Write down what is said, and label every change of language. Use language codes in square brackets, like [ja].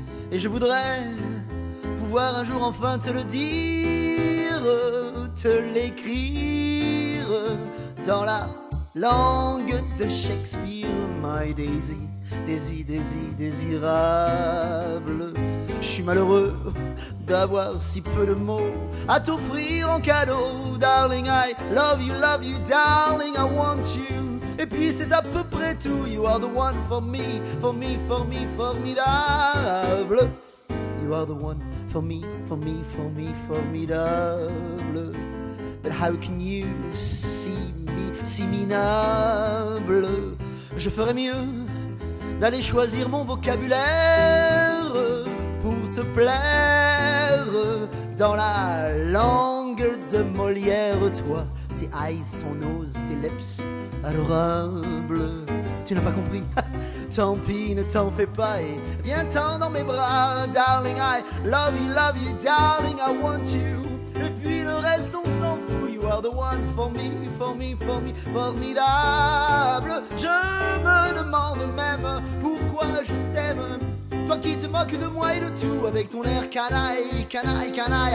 [fr] Et je voudrais pouvoir un jour enfin te le dire, te l'écrire dans la langue de Shakespeare, [en] my Daisy, Daisy, Daisy, [fr] désirable. Je suis malheureux d'avoir si peu de mots à t'offrir en cadeau. [en] Darling, I love you, darling, I want you. [fr] Et puis c'est à peu près tout. [en] You are the one for me, for me, for me, formidable. You are the one for me, for me, for me, formidable. But how can you see me, [fr] si minable? Je ferais mieux d'aller choisir mon vocabulaire pour te plaire dans la langue de Molière. Toi, tes [en] eyes, [fr] ton [en] nose, [fr] tes [en] lips [fr] adorables. Tu n'as pas compris? Tant pis, ne t'en fais pas et viens-t'en dans mes bras. [en] Darling, I love you, darling, I want you. [fr] Et puis le reste, on s'en fout. [en] You are the one for me, for me, for me, formidable. [fr] Je me demande même pourquoi je t'aime. Toi qui te moques de moi et de tout, avec ton air canaille, canaille, canaille.